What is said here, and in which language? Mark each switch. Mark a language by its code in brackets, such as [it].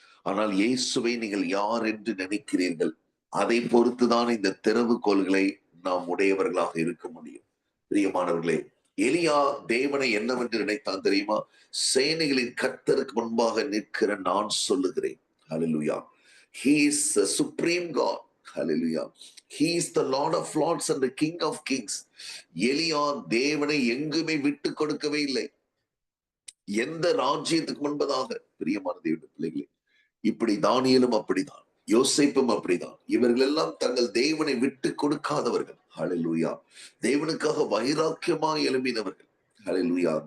[ta] ஆனால் இயேசுவை நீங்கள் யார் என்று நினைக்கிறீர்கள், அதை பொறுத்துதான் இந்த திறவுகோல்களை நாம் உடையவர்களாக இருக்க முடியும். பிரியமானவர்களே, எலியா தேவனை என்னவென்று நினைத்தான் தெரியுமா? சேனைகளின் கர்த்தருக்கு முன்பாக நிற்கிற நான் சொல்லுகிறேன். [en] Hallelujah. He is the supreme God. Hallelujah. He is the Lord of Lords and the King of Kings. [ta] எலியா தேவனை எங்குமே விட்டு கொடுக்கவே இல்லை. எந்த ராஜ்யத்துக்கு முன்பதாக. பிரியமான தேவனுடைய பிள்ளைகளே, இப்படி தானியேலும் அப்படிதான், யோசேப்பும் அப்படிதான். இவர்கள் எல்லாம் தங்கள் தேவனை விட்டு கொடுக்காதவர்கள். ஹல்லேலூயா. தேவனுக்காக வைராக்கியமாய் எழும்பினவர்கள். ஹல்லேலூயா.